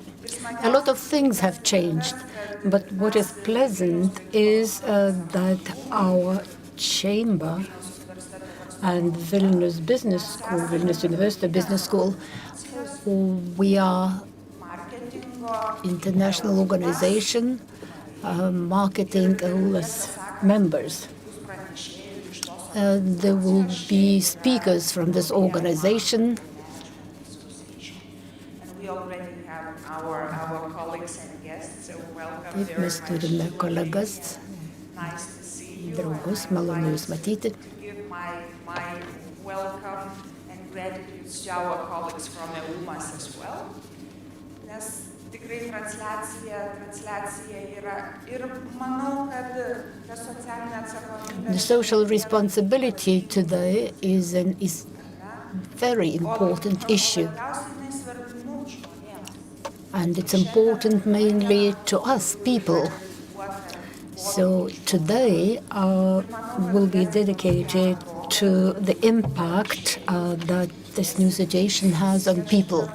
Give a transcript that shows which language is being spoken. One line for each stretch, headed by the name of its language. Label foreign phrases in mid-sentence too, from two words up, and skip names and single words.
English: A lot of things have changed, but what is pleasant is that our chamber and Vilnius Business School, Vilnius University Business School, we are international organization, marketing all as members. There will be speakers from this organization. We already have our colleagues and guests, so welcome.
Lithuanian: Mes turime kolegas, draugus, malonu jūs matyti.
English: Give my welcome and gratitude to our colleagues from EUMAS as well.
Lithuanian: Nes tikrai transliacija yra ir manau, kad ta socialinė atsakomybė.
English: The social responsibility today is a very important issue. And it's important mainly to us people. So today will be dedicated to the impact that this new situation has on people.